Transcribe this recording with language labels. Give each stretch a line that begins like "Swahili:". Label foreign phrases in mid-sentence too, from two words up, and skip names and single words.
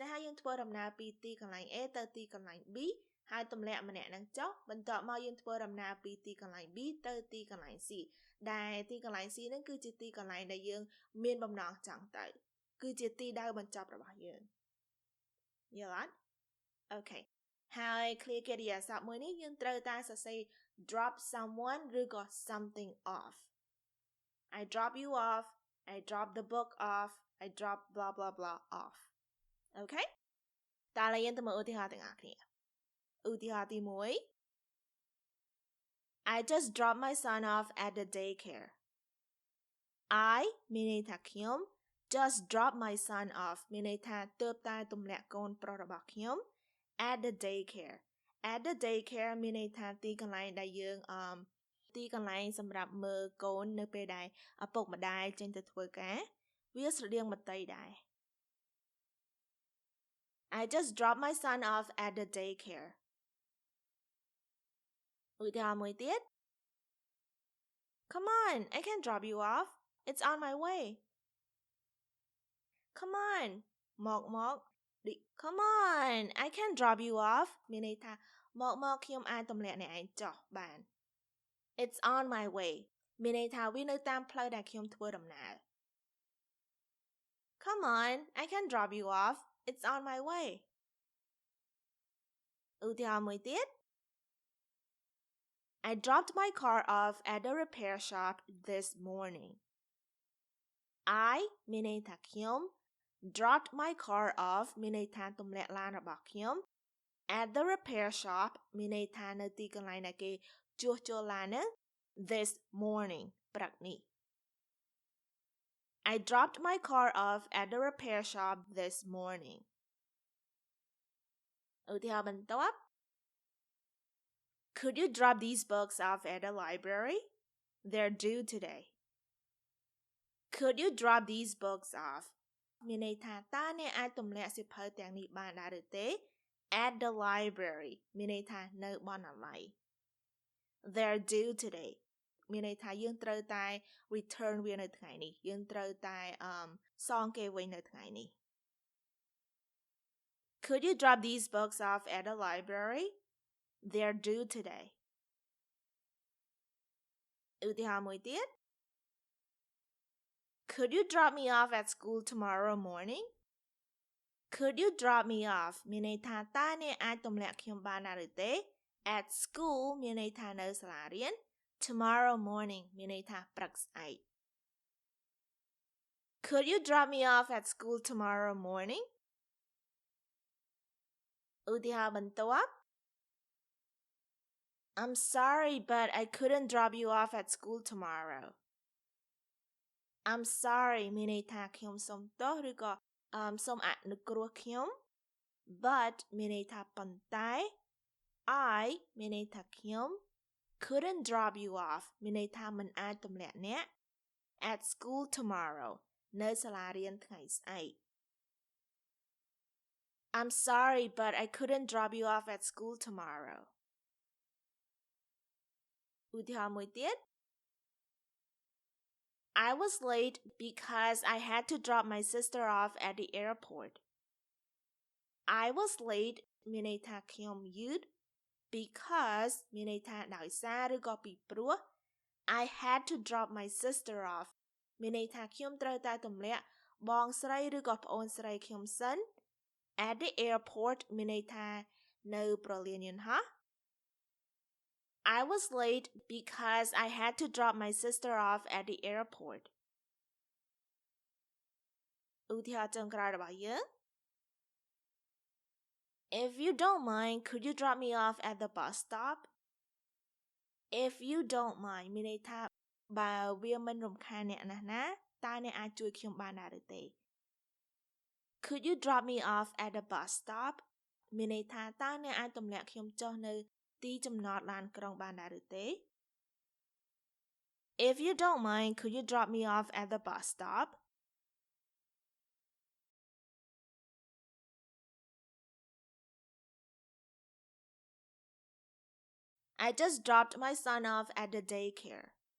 Khmer: ហើយយើងធ្វើដំណើរពីទីកន្លែង A ទៅទីកន្លែង B ហើយទម្លាក់ម្នាក់ហ្នឹងចុះបន្ទាប់មកយើងធ្វើដំណើរពីទីកន្លែង B ទៅទីកន្លែង C ដែលទីកន្លែង C ហ្នឹងគឺជាទីកន្លែងដែលយើងមានបំណងចង់ទៅគឺជាទីដៅបញ្ចប់របស់យើងយល់អត់ Okay ហើយ clear កិរិយាសព្ទមួយនេះយើងត្រូវតែសរសេរ
English: drop someone
Khmer: ឬក៏
English: something off I drop you off I drop the book off I drop blah blah blah off
Khmer: Okay តើឡើយយើងទៅមើលឧទាហរណ៍ទាំងអស់គ្នាឧទាហរណ៍ទី1
English: I just dropped my son off at the daycare I
Khmer: មានន័យថាខ្ញុំ
English: just drop my son off
Khmer: មានន័យថាទើបតែទម្លាក់កូនប្រុសរបស់ខ្ញុំ
English: at the daycare at the daycare
Khmer: មានន័យថាទីកន្លែងដែលយើងទីកន្លែងសម្រាប់មើលកូននៅពេលដែលឪពុកម្ដាយចេញទៅធ្វើការវាស្រដៀងមតីដែរ
English: I just dropped my son off at the daycare
Khmer: ឧទាហរណ៍មួយទៀត
English: Come on I can drop you off It's on my way Come on
Khmer: មក
English: Come on I can drop you off
Khmer: មានន័យថាមកខ្ញុំអាចទម្លាក់អ្នកឯងចុះបាន
English: It's on my way
Khmer: មានន័យថាវានៅតាមផ្លូវដែលខ្ញុំធ្វើដំណើរ
English: Come on I can drop you off It's on my way
Khmer: ឧទាហរណ៍មួយទៀត
English: I dropped my car off at the repair shop this morning I
Khmer: មានន័យថាខ្ញុំ
English: dropped my car off
Khmer: មានន័យថាទម្លាក់ឡានរបស់ខ្ញុំ
English: at the repair shop
Khmer: មានន័យថានៅទីកន្លែងដែលគេជួសជុលឡានហ្នឹង
English: this morning
Khmer: ព្រឹកនេះ
English: I dropped my car off at the repair shop this morning
Khmer: ឧទាហរណ៍បន្ទាប់
English: Could you drop these books off at the library? They're due today. Could you drop these books off?
Khmer: មានន័យថាតើអ្នកអាចទម្លាក់សៀវភៅទាំងនេះបានដែរឬទេ
English: at the library
Khmer: មានន័យថានៅបណ្ណាល័យ
English: They're due today
Khmer: មានន័យថាយើងត្រូវតែ return វានៅថ្ងៃនេះយើងត្រូវតែសងគេវិញនៅថ្ងៃនេះ
English: Could you drop these books off at the library? They're due today
Khmer: ឧទាហរណ៍មួយទៀត
English: Could you drop me off at school tomorrow morning? Could you drop me off
Khmer: មានន័យថាតើអ្នកអាចទម្លាក់ខ្ញុំបានដែរឬទេ
English: at school
Khmer: មានន័យថានៅសាលារៀន
English: tomorrow morning
Khmer: មានន័យថាព្រឹកស្អែក
English: Could you drop me off at school tomorrow morning?
Khmer: ឧទាហរណ៍បន្ទាប់
English: I'm sorry but I couldn't drop you off at school tomorrow. I'm sorry
Khmer: មានន័យថាខ្ញុំសូមទោសឬក៏សូមអនុគ្រោះខ្ញុំ
English: but
Khmer: មានន័យថាប៉ុន្តែ
English: I
Khmer: មានន័យថាខ្ញុំ
English: couldn't drop you off
Khmer: មានន័យថាមិនអាចទម្លាក់អ្នក
English: at school tomorrow
Khmer: នៅសាលារៀនថ្ងៃស្អែក
English: I'm sorry but I couldn't drop you off at school tomorrow.
Khmer: ឧទាហរណ៍មួយទៀត
English: I was late because I had to drop my sister off at the airport. I was late
Khmer: មានន័យថាខ្ញុំយឺត
English: because
Khmer: មានន័យថាដោយសារឬក៏ពីព្រោះ
English: I had to drop my sister off
Khmer: មានន័យថាខ្ញុំត្រូវតែទម្លាក់បងស្រីឬក៏ប្អូនស្រីខ្ញុំសិន
English: at the airport
Khmer: មានន័យថានៅប្រលានយន្តហោះ
English: I was late because I had to drop my sister off at the airport.
Khmer: ឧទាហរណ៍ចុងក្រោយរបស់យើង
English: If you don't mind, could you drop me off at the bus stop? If you don't mind
Khmer: មានន័យថាបើវាមិនរំខានអ្នកណាតើអ្នកអាចជួយខ្ញុំបានដែរឬទេ
English: Could you drop me off at the bus stop
Khmer: មានន័យថាតើអ្នកអាចទម្លាក់ខ្ញុំចុះនៅទីចំណតឡានក្រុងបានដែរឬទេ
English: If you don't mind, could you drop me off at the bus stop? I just dropped my son off at the daycare.